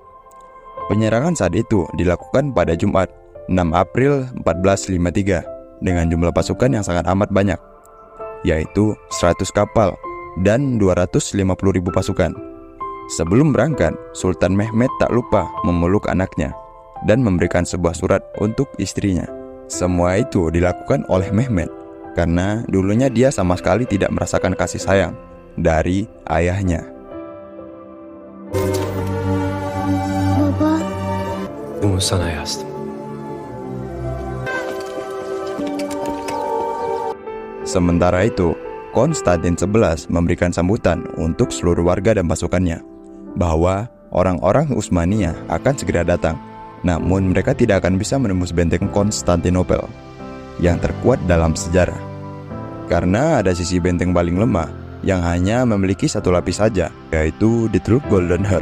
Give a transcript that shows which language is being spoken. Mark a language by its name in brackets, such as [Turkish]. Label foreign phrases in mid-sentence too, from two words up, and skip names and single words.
[Indonesian] Penyerangan saat itu dilakukan pada Jumat 6 April 1453 dengan jumlah pasukan yang sangat amat banyak, yaitu 100 kapal dan 250.000 pasukan. Sebelum berangkat, Sultan Mehmed tak lupa memeluk anaknya dan memberikan sebuah surat untuk istrinya. Semua itu dilakukan oleh Mehmed karena dulunya dia sama sekali tidak merasakan kasih sayang dari ayahnya. [Turkish] Baba, Bunu sana yazdım. [Indonesian] Sementara itu, Konstantin XI memberikan sambutan untuk seluruh warga dan pasukannya bahwa orang-orang Utsmaniyah akan segera datang, namun mereka tidak akan bisa menembus benteng Konstantinopel yang terkuat dalam sejarah, karena ada sisi benteng paling lemah yang hanya memiliki satu lapis saja, yaitu The True Golden Heart.